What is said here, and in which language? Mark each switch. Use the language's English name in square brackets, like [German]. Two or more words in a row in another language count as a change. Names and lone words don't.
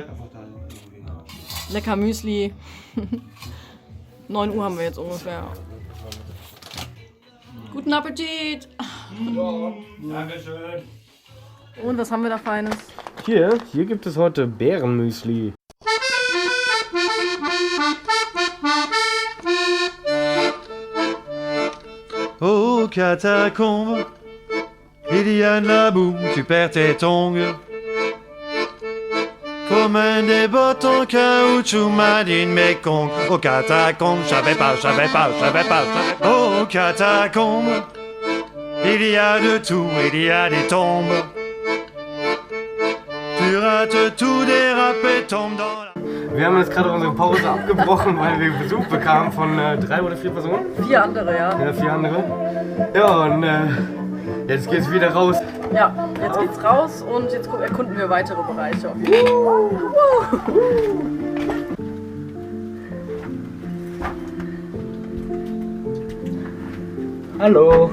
[German] Lecker Müsli. 9 Uhr haben wir jetzt ungefähr. Guten Appetit! Dankeschön. Und was haben wir da Feines? Hier gibt es heute Bärenmüsli. [French] Aux catacombes, il y a de la boue, tu perds tes tongs. Comme des bottes en caoutchouc, Madine Mekong. Aux catacombes, j'avais pas. Aux catacombes, il y a de tout, il y a des tombes. Tu rates tout, dérapes, tombes dans la... [German] Wir haben jetzt gerade unsere Pause abgebrochen, weil wir Besuch bekamen von 3 oder 4 Personen. 4 andere, ja. Ja, 4 andere. Ja, und jetzt geht's wieder raus. Ja, jetzt geht's raus und jetzt erkunden wir weitere Bereiche. Hallo.